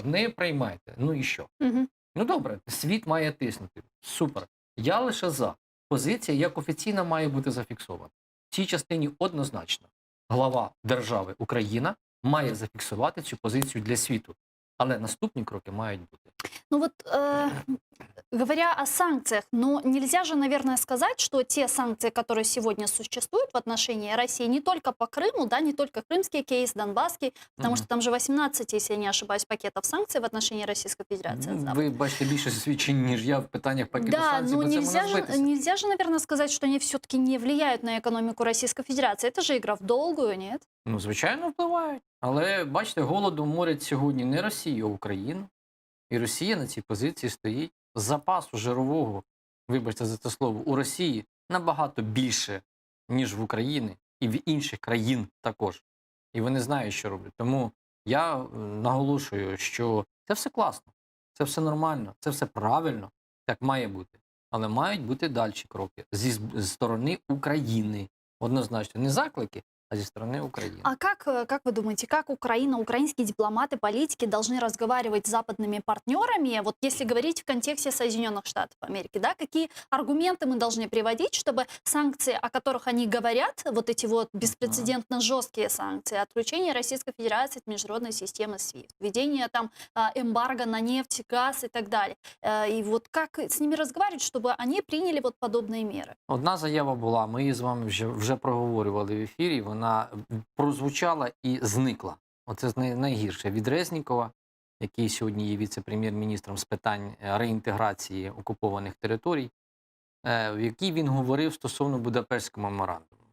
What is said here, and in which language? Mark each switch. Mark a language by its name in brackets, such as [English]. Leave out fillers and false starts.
[Ukrainian] Не приймайте, ну і що? Ну добре, світ має тиснути, супер. Я лише за. Позиція як офіційна має бути зафіксована. В цій частині однозначно глава держави Україна має зафіксувати цю позицію для світу. Але наступні кроки мають бути. [Russian] Ну вот, говоря о санкциях, но нельзя же, наверное, сказать, что те санкции, которые сегодня существуют в отношении России, не только по Крыму, да, не только крымский кейс, донбасский, потому что там же 18, если я не ошибаюсь, пакетов санкций в отношении Российской Федерации. [Ukrainian] Ну, ви бачите більше свідчень, ніж я в питаннях пакету [Russian] Да, [Ukrainian] санкцій, [Russian] но [Ukrainian] бо це можна збитися. [Russian] нельзя же, наверное, сказать, что они все-таки не влияют на экономику Российской Федерации. Это же игра в долгую, нет? [Ukrainian] Ну, звичайно, впливають. Але, бачите, голодом морять сьогодні не Росію, а Україну. І Росія на цій позиції стоїть. Запасу жирового, вибачте за це слово, у Росії набагато більше, ніж в Україні і в інших країн також. І вони знають, що роблять. Тому я наголошую, що це все класно, це все нормально, це все правильно, так має бути. Але мають бути далі кроки зі сторони України. Однозначно, не заклики, а зі сторони України. [Russian] А как вы думаете, как Украина, украинские дипломаты, политики должны разговаривать с западными партнерами, вот если говорить в контексте Соединенных Штатов Америки, да, какие аргументы мы должны приводить, чтобы санкции, о которых они говорят, вот эти вот беспрецедентно жесткие санкции, отключение Российской Федерации от международной системы SWIFT, введение там эмбарго на нефть, газ и так далее, и вот как с ними разговаривать, чтобы они приняли вот подобные меры? [Ukrainian] Одна заява була, ми її з вами вже проговорювали в ефірі, вона прозвучала і зникла. Оце найгірше. Від Резнікова, який сьогодні є віце-прем'єр-міністром з питань реінтеграції окупованих територій, в якій він говорив стосовно Будапештського меморандуму.